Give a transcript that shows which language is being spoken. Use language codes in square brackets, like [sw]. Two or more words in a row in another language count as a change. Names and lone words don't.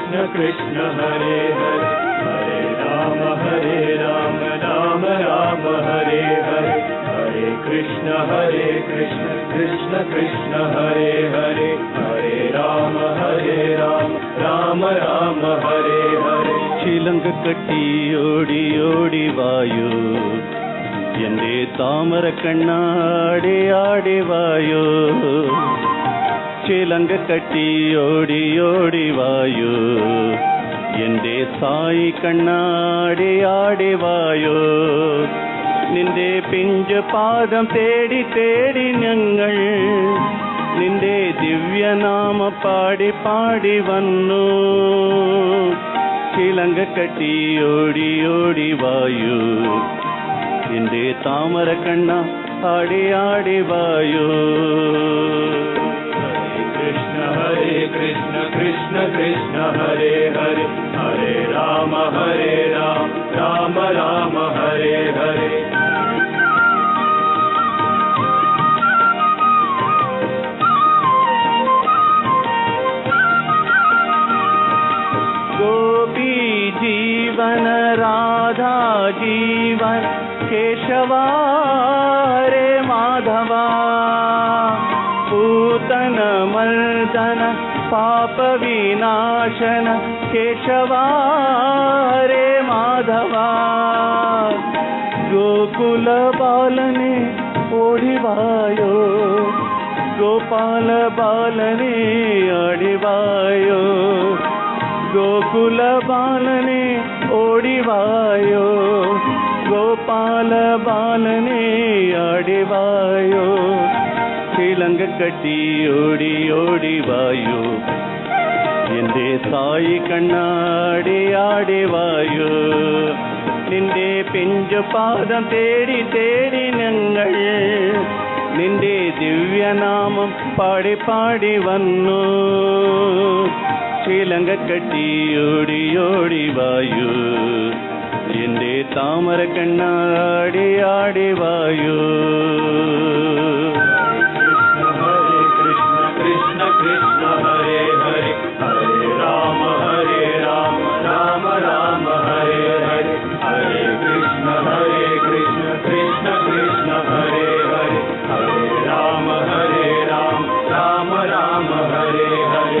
[sa] कृष्ण हरे हरे हरे राम राम राम हरे हरे हरे कृष्ण कृष्ण कृष्ण हरे हरे हरे राम राम राम हरे हरे [ml] ചിലങ്ക കട്ടി ഓടി ഓടി വായോ എന്റെ താമര കണ്ണാടി ആടി വായോ ചിലങ്ക കട്ടി ഓടി ഓടി വായോ എന്റെ സായി കണ്ണാടി ആടി വായോ നിന്റെ പിഞ്ച് പാദം തേടി തേടി ഞങ്ങൾ നിന്റെ ദിവ്യനാമ പാടി പാടി വന്നു ചിലങ്ക കട്ടി ഓടി ഓടി വായോ എന്റെ താമര കണ്ണ ആടി ആടി വായോ [sa] हरे कृष्ण कृष्ण कृष्ण हरे हरे हरे राम राम राम हरे हरे [hi] गोपी जीवन राधा जीवन केशवा रे माधवा पूतन मर्दन पाप विनाशन केशवा रे माधवा [ml] ഗോകുല ബാലനേ ഓടിവായോ ഗോപാല ബാലനേ ഓടിവായോ ഗോകുല ബാലനേ ഓടിവായോ ഗോപാല ബാലനേ ഓടിവായോ ചിലങ്ക കട്ടി ഓടി ഓടി വായോ എന്റെ സായി കണ്ണാടി ആടി വായോ നിന്റെ പിഞ്ചു പാദം തേടി തേടി ഞങ്ങൾ നിന്റെ ദിവ്യനാമം പാടി പാടി വന്നു ചിലങ്ക കട്ടി ഓടി ഓടി വായോ എന്റെ താമര കണ്ണാടി ആടി വായോ कृष्ण कृष्ण हरे हरे हरे राम राम राम हरे हरे हरे कृष्ण कृष्ण कृष्ण हरे हरे हरे राम राम राम हरे हरे